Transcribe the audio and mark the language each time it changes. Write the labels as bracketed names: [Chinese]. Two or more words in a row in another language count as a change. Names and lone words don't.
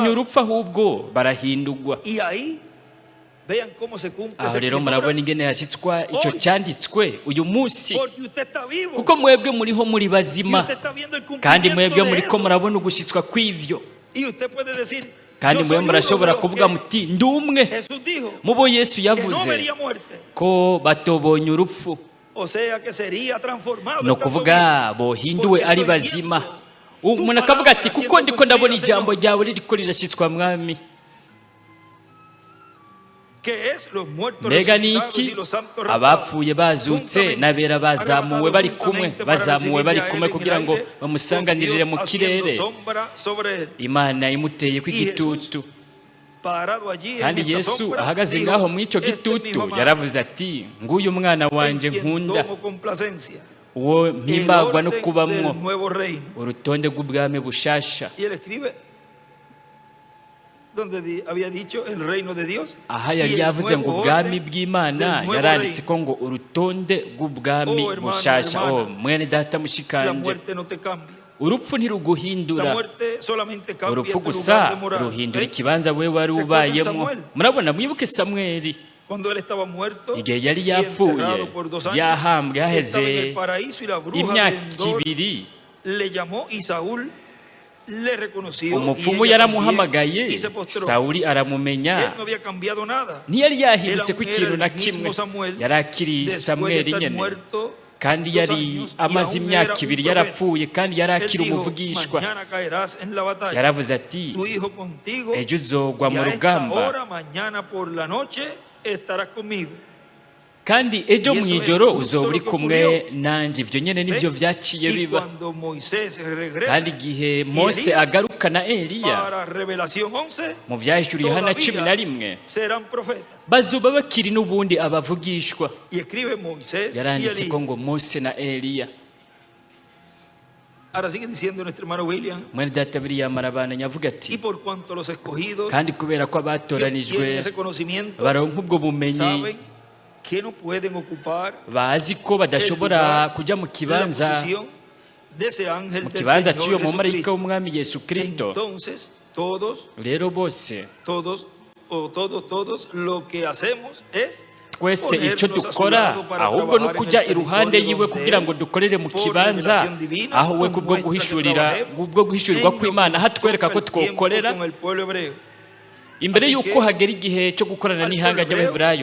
[Spanish] transformados. [Rundi] urupfu ahubwo barahindurwa. [Spanish] Y ahí vean cómo se cumple [Rundi] Aho [Spanish] esa [Rundi] rero [Spanish] escritura. [Rundi] murabona ingene hashyitswa icyo cyanditswe uyu munsi, [Spanish] Porque usted está vivo. [Rundi] kuko mwebwe muriho muri [Spanish] Y [Rundi] bazima, [Spanish] usted está viendo el [Rundi] kandi [Spanish] cumplimiento [Rundi] mwebwe [Spanish] de [Rundi] muriko [Spanish] eso. [Rundi] murabona ugushyitswa kw'ivyo, [Spanish] Y usted puede decir, [Rundi] kandi [Spanish] yo [Rundi] mwe [Spanish] soy uno [Rundi] murashobora [Spanish] de los [Rundi] kuvuga [Spanish] que [Rundi] muti ndi umwe [Spanish] Jesús dijo [Rundi] mu bo Yesu [Spanish] que no [Rundi] yavuze [Spanish] vería muerte. [Rundi] ko batobonye urupfu, [Spanish] O sea que sería transformado. [Rundi] ni [Spanish] estando [Rundi] ukuvuga [Spanish] vivo. [Rundi] bohinduwe [Spanish] Porque [Rundi] ari [Spanish] estoy [Rundi] bazima. [Spanish] viendo [Rundi] Umuntu akavuga ati kuko ndiko ndabona ijambo ryawe ririko rirashyitswa mwami. [Spanish] que es los muertos [Rundi] Mbega ni [Spanish] resucitados [Rundi] iki? [Spanish] y los santos raptados, [Rundi] Abapfuye bazutse [Spanish] juntamente, [Rundi] n'abera bazamuwe bari [Spanish] arrebatados [Rundi] kumwe, [Spanish] juntamente para [Rundi] bazamuwe bari [Spanish] recibirle a [Rundi] kumwe [Spanish] él en [Rundi] kugira [Spanish] el [Rundi] ngo [Spanish] aire, [Rundi] bamusanganirire [Spanish] con [Rundi] mu [Spanish] Dios haciendo [Rundi] kirere. [Spanish] sombra sobre él. [Rundi] Imana imuteye ko [Spanish] Y [Rundi] igitutu, [Spanish] Parado allí en [Rundi] kandi [Spanish] esta [Rundi] Yesu [Spanish] sombra, [Rundi] ahagaze [Spanish] dijo, [Rundi] ngaho muri icyo [Spanish] "Este es mi [Rundi] gitutu [Spanish] hijo amado, [Rundi] yaravuze ati nguyu umwana [Spanish] en [Rundi] wanje [Spanish] quien [Rundi] nkunda, [Spanish] tomo complacencia". [Rundi] uwo [Spanish] El [Rundi] mpimbagwa no [Spanish] orden [Rundi] kubamwo, [Spanish] del nuevo reino. [Rundi] urutonde rw'ubwami bushasha. [Spanish] Y él escribe donde había dicho el reino de Dios. [Rundi] Aha [Spanish] y [Rundi] yari [Spanish] el [Rundi] yavuze ngo [Spanish] nuevo [Rundi] ubwami [Spanish] orden [Rundi] bw'Imana, [Spanish] del nuevo [Rundi] yaranditse [Spanish] reino. [Rundi] ko ngo urutonde rw'ubwami [Spanish] Oh, hermano, [Rundi] bushasha. [Spanish] hermana. [Rundi] Oh mwene data [Spanish] La [Rundi] mushikanje, [Spanish] muerte no te cambia. [Rundi] urupfu [Spanish] La [Rundi] ntiruguhindura, [Spanish] muerte solamente cambia [Rundi] urupfu [Spanish] tu lugar [Rundi] gusa [Spanish] de morada. [Rundi] ruhindura [Spanish] ¿Ven? [Rundi] ikibanza we wari [Spanish] Recuerden [Rundi] ubayemo. [Spanish] Samuel. [Rundi] Murabona, mwibuke Samweli [Spanish] Cuando él estaba muerto [Rundi] igihe yari [Spanish] y [Rundi] yapfuye, [Spanish] enterrado por 2 años, [Rundi] yahambwe [Spanish] estaba en [Rundi] haheze [Spanish] el paraíso y la bruja de imyaka Endor [Rundi] ibiri, [Spanish] le llamó y Saúl le reconoció. [Rundi] umupfumu [Spanish] y ella [Rundi] yaramuhamagaye, [Spanish] también, y se postró. [Rundi] Sawuli [Spanish] Él [Rundi] aramumenya, [Spanish] no había cambiado nada. [Rundi] ntiyari yahindutse ku [Spanish] Era [Rundi] ikintu na [Spanish] el mismo [Rundi] kimwe, [Spanish] Samuel, [Rundi] yari akiri [Spanish] después de [Rundi] Samweli [Spanish] estar [Rundi] nyene, [Spanish] muerto [Rundi] kandi [Spanish] 2 [Rundi] yari [Spanish] años, y [Rundi] amaze [Spanish] aún era [Rundi] imyaka [Spanish] un [Rundi] ibiri [Spanish] profeta. [Rundi] yarapfuye, kandi yari [Spanish] Él [Rundi] akiri [Spanish] dijo, [Rundi] umuvugishwa. [Spanish] mañana caerás en la batalla. [Rundi] Yaravuze ati [Spanish] Tu hijo contigo, [Rundi] ejo uzogwa [Spanish] y [Rundi] mu [Spanish] a esta [Rundi] rugamba, [Spanish] hora, mañana por la noche, estarás conmigo. [Rundi] kandi ejo mu Yesu ijoro [Spanish] es justo [Rundi] uzoba uri [Spanish] lo que [Rundi] kumwe [Spanish] ocurrió. [Rundi] nanjye. Ibyo nyine nibyo byaciye [Spanish] Y [Rundi] biba. [Spanish] cuando Moisés regresa [Rundi] Kandi igihe Mose [Spanish] Elías [Rundi] agaruka na Eliya [Spanish] para Revelación 11, [Rundi] mu byahishuriye Yohana 11, [Spanish] serán profetas. [Rundi] bazoba bakiri n'ubundi abavugishwa. [Spanish] Y escribe Moisés y [Rundi] Yaranditse ko [Spanish] Elías. [Rundi] ngo Mose na Eliya. [Spanish] Ahora sigue diciendo nuestro hermano William, [Rundi] Mwene data William arabananya avuga [Spanish] y [Rundi] ati [Spanish] por cuanto los escogidos [Rundi] kandi kubera ko [Spanish] que [Rundi] abatoranijwe [Spanish] obtienen ese conocimiento [Rundi] baronka ubwo bumenyi, [Spanish] saben que no pueden ocupar [Rundi] bazi ko badashobora kujya mu [Spanish] la [Rundi] kibanza [Spanish] posición [Rundi] mu kibanza cy'uyo mumarayika w'umwami Yesu Kristo. Rero bose twese icyo dukora ahubwo no kujya iruhande yiwe kugira ngo dukorere mu kibanza aho we kubwo guhishurirwa kw'Imana hatwereka ko twokorera imbere y'uko hagera igihe cyo gukorana n'ihanga ry'Abaheburayo.